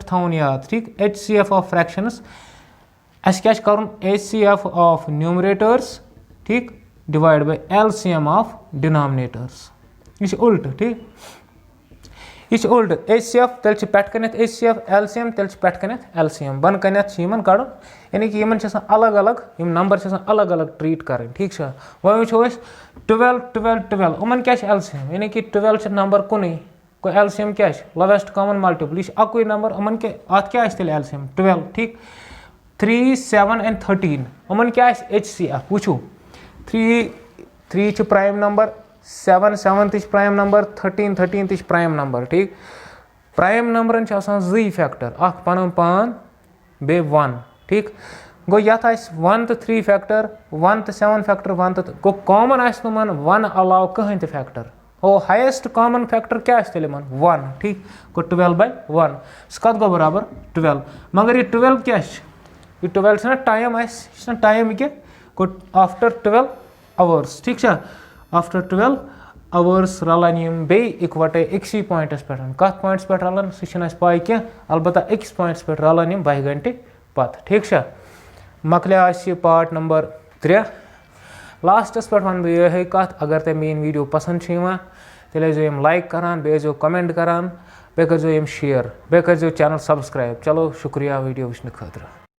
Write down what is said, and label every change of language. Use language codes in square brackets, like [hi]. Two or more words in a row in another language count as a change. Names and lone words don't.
[ks] थवन याद ठीक [en] HCF of fractions [ks] क्या कर [en] HCF of numerators [ks] ठीक [en] divide by LCM of denominators [ks] यह उल्ट ठीक यह उल्ट HCF तेल पेट कन HCF LCM तेल पेट कन LCM बन कन कड़न यानी कि इन अलग अलग नंबर अलग अलग ट्रीट कर ठीक वो वो 12 12 12 उमन क्या LCM यानी कि 12 नंबर कुन को LCM क्या [en] lowest common multiple [ks] यह अकुई नंबर उमन के अत क्या तेल LCM 12 ठीक 3, 7 and 13 यमन क्या HCF वुचू 3 च [en] prime number [ks] 7 तह [en] prime number [ks] 13 तह [en] prime number [ks] ठीक प्राइम नंबरन जी फैक्टर अख पन पान बे 1 ठीक गो यथ 1 तो 3 फैक्टर 1 तो 7 फैक्टर 1 तो गो कॉमन नुमन 1 अलाव कहें फैक्टर ओ [en] highest common factor [ks] क्या तेल 1 ठीक गो 12/1 कत गो बराबर 12 मगर ये 12 क्या ये 12 ना टाइम टाइम क्या गो [en] after 12 hours [ks] ठीक [en] after 12 hours [ks] रलान यम बे इकवटे एक्सी पॉइंटस पे कत पॉइंट्स पे रलान सह पाई क्या अलबत्ता अकिस पॉइंट्स पे रलान यम 12 घंटे पत ठीक मकले [en] part number 3 [ks] लास्टस पे वन बह ये कत अगर ते मेन वीडियो पसंद तेल यम लाइक करान बे कमेंट करान बे कर शेयर बे कर [en] channel subscribe [ks] चलो शुक्रिया वीडियो वुचन खतर।